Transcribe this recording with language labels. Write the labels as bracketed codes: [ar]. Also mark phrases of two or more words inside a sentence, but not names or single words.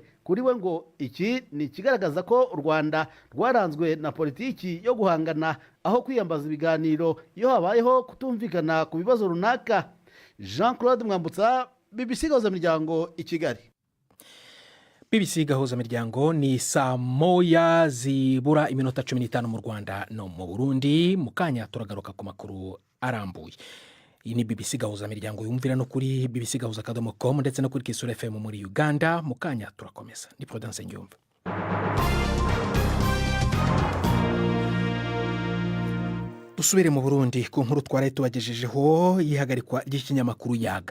[rw] Kuri we ngo iki ni ikigaragaza ko u Rwanda rwaranzwe na politiki yo guhangana aho kwiyambaza ibiganiro iyo habayeho kutumvikana ku bibazo runaka. Jean Claude Mwambutsa, BBC Gahuzamiryango i Kigali. BBC Gahuzamiryango. Ni saa moya zibura iminota 15 mu Rwanda no mu Burundi. Mu kanya turagaruka ku makuru arambuye. Iyi ni BBC Gahuzamiryango yumvira no kuri bbcgahuza.com ndetse no kuri Kisura FM muri Uganda. Mu kanya turakomeza. Ni Prudence Ngiyumva. Dusubire mu Burundi ku nkuru twari tubagejejeho yihagarikwa ry'ikinyamakuru Yaga.